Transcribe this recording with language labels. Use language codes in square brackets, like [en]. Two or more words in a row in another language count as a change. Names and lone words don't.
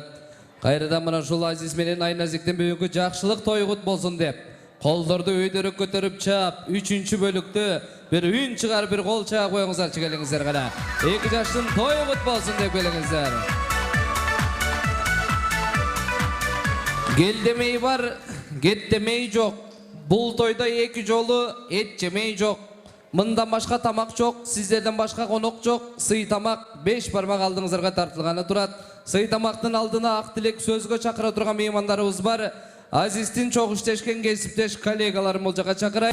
[ky] Кайрадан мына ушул Азиз менен Айназиктин бүгүнкү жакшылык тою кут болсун деп, колдорду өйдөрүп көтөрүп чаап, 3-чү бөлүктө бир үн чыгарып бир кол чаап коюңуздарчы келиңиздер гана. Эки жаштын тою кут болсун деп келиңиздер. Гел демей бар, кет демей жок. Бул тойдо 2 жолу эт жемей жок. Мындан башка тамак жок, сиздерден башка конок жок. Сый тамак 5 бармак алдыңыздарга тартылганы турат. Сый тамактын алдына ак тилек сөзгө чакыра турган меймандарыбыз бар. Азиздин чогуу иштешкен кесиптеш коллегаларым бул жака чакырайм.